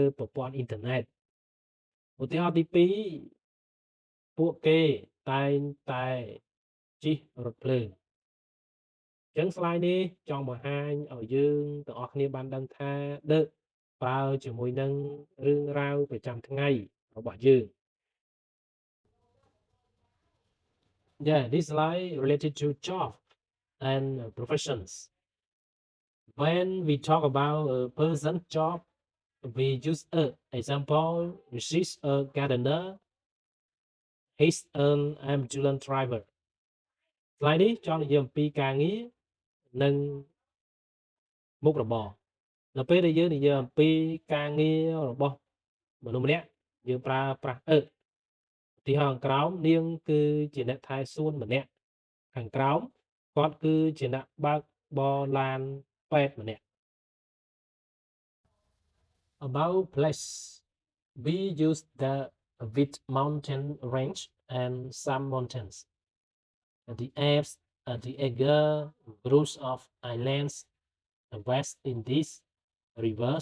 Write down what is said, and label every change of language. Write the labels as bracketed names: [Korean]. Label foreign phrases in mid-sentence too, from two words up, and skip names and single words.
[Khmer] ប្រព័ន្ធអ៊ីនធឺណិតឧទាហរណ៍ទី2ពួកគេតែងតែជិះរថភ្លើងអញ្ចឹង slide នេះចង់បង្ហាញឲ្យយើងទាំងអស់គ្នាបានដឹងថា the ប្រើជាមួយនឹងរឿងរ៉ាវប្រចាំថ្ងៃរបស់យើង [English] Yeah, this slide related to job and professions. When we talk about a person's job, we use a example. She's a gardener. He's an ambulance driver. [Khmer] Slide នេះចង់និយាយអំពីការងារនិងមុខរបរនៅពេលដែលយើងនិយាយអំពីការងាររបស់មនុស្សម្នាក់យើងប្រើប្រាស់ ឧទាហរណ៍ខាងក្រោមនាងគឺជាអ្នកថែសួនម្នាក់ខាងក្រោមគាត់គឺជាអ្នកបើកបរឡានពេទ្យម្នាក់ [English] About place we use the with mountain range and some mountains the Alps the Eiger groups of islands the West Indies rivers